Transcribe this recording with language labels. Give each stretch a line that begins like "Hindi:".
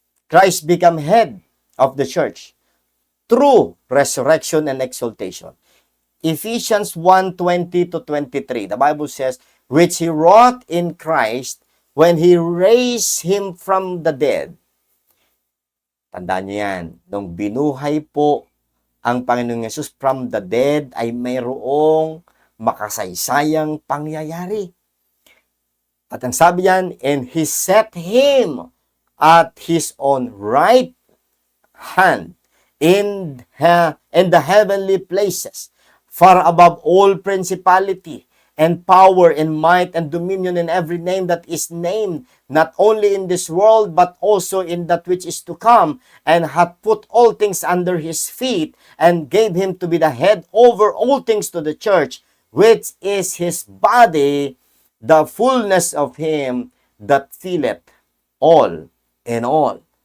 English: Christ became head of the church through resurrection and exaltation. Ephesians 1:20-23, the Bible says, which he wrought in Christ when he raised him from the dead.
Filipino: Tandaan niyo yan. Nung binuhay po ang Panginoong Yesus
English: from the dead,
Filipino: ay mayroong makasaysayang pangyayari. At ang sabi yan,
English: and he set him at his own right hand in the heavenly places, far above all principality and power and might and dominion and every name that is named, not only in this world, but also in that which is to come, and hath put all things under his feet, and gave him to be the head over all things to the church, which is his body, the fullness of him that filleth all in all.